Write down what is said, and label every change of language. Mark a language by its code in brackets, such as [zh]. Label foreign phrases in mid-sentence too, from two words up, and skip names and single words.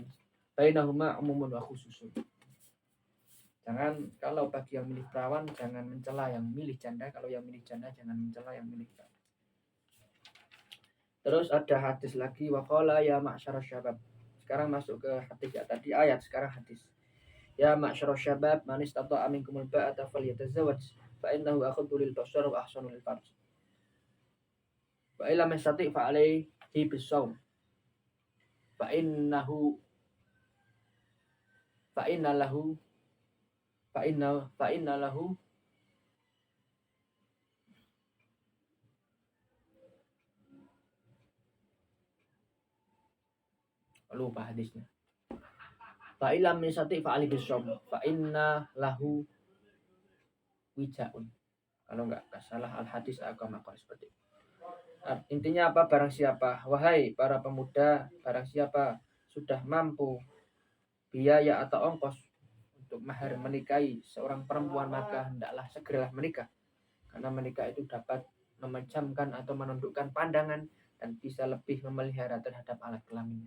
[ar] بينهما عموم وخصوص. [id] Jangan, kalau bagi yang milih perawan jangan mencela yang milih janda, kalau yang milih janda jangan mencela yang milih perawan. Terus ada hadis lagi, [ar] وقال يا معشر الشباب. [id] Sekarang masuk ke hadis, ya tadi ayat, sekarang hadis. [ar] يا معشر الشباب من استطاع منكم الباءة فليتزوج فإنه أغض للبصر وأحصن للفرج. وإن لم يستطع فعليه بالصوم. فإن له [id] lupa hadisnya. [ar] فإن لم يستطع فعليه بالصوم. فإن له وجاء. [id] Kalau nggak salah al-hadis agama seperti itu. Intinya apa? Barang siapa, wahai para pemuda, barang siapa sudah mampu biaya atau ongkos untuk mahar menikahi seorang perempuan, maka hendaklah segeralah menikah, karena menikah itu dapat memejamkan atau menundukkan pandangan dan bisa lebih memelihara terhadap alat kelaminnya.